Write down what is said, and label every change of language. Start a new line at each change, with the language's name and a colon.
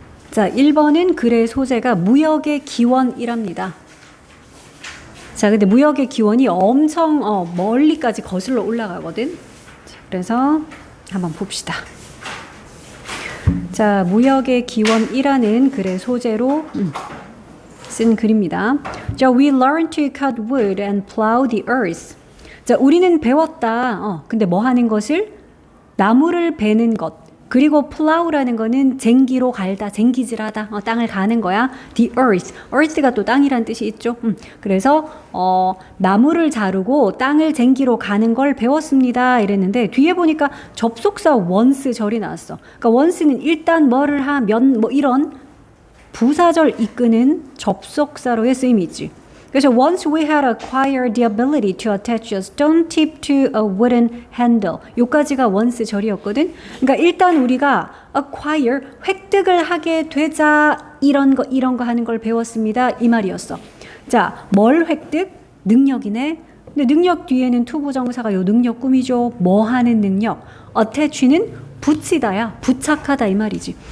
Korean: 자, 1번은 글의 소재가 무역의 기원이랍니다. 자, 근데 무역의 기원이 엄청 멀리까지 거슬러 올라가거든. 그래서 한번 봅시다. 자, 무역의 기원이라는 글의 소재로 쓴 글입니다.
English: 자, we learned to cut wood and plow the earth.
Korean: 자, 우리는 배웠다. 근데 뭐 하는 것을? 나무를 베는 것. 그리고 plow라는 거는 쟁기로 갈다, 쟁기질하다, 땅을 가는 거야.
English: The earth.
Korean: earth가 또 땅이란 뜻이 있죠. 그래서 나무를 자르고 땅을 쟁기로 가는 걸 배웠습니다. 이랬는데 뒤에 보니까 접속사 once 절이 나왔어. 그러니까 once는 일단 뭐를 하면 뭐 이런 부사절 이끄는 접속사로의 쓰임이 있지. 그래서
English: once we had acquired the ability to attach a stone tip to a wooden handle.
Korean: 요까지가 once 절이었거든. 그러니까 일단 우리가 acquire, 획득을 하게 되자 이런 거 하는 걸 배웠습니다. 이 말이었어. 자, 뭘 획득? 능력이네. 근데 능력 뒤에는 투부정사가 요 능력 꾸미죠. 뭐 하는 능력? attach는 붙이다야, 부착하다 이 말이지.